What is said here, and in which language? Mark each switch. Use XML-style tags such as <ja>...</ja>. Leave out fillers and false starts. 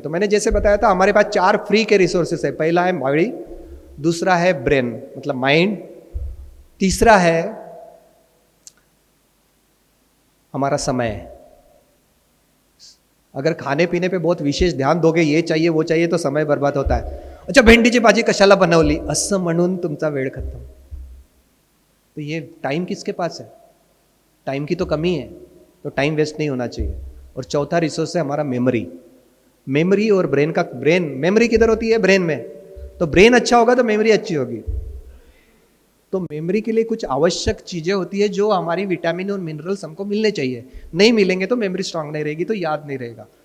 <hi>तो मैंने जैसे बताया था, हमारे पास 4 फ्री के रिसोर्सेस है। पहला है बॉडी, दूसरा है ब्रेन मतलब माइंड, तीसरा है हमारा समय। अगर खाने पीने पे बहुत विशेष ध्यान दोगे, ये चाहिए वो चाहिए, तो समय बर्बाद होता है।</hi> <mr>अच्छा भेंडीची भाजी कशाला बनवली असं म्हणून तुमचा वेळ खत्म।</mr> <hi>तो ये टाइम किसके पास है, टाइम की तो कमी है, तो टाइम वेस्ट नहीं होना चाहिए। और चौथा रिसोर्स है हमारा मेमोरी। मेमोरी और ब्रेन का, ब्रेन मेमोरी किधर होती है, ब्रेन में, तो ब्रेन अच्छा होगा तो मेमोरी अच्छी होगी। तो मेमोरी के लिए कुछ आवश्यक चीजें होती है जो हमारी विटामिन और मिनरल्स हमको मिलने चाहिए, नहीं मिलेंगे तो मेमोरी स्ट्रांग नहीं रहेगी, तो याद नहीं रहेगा।</hi>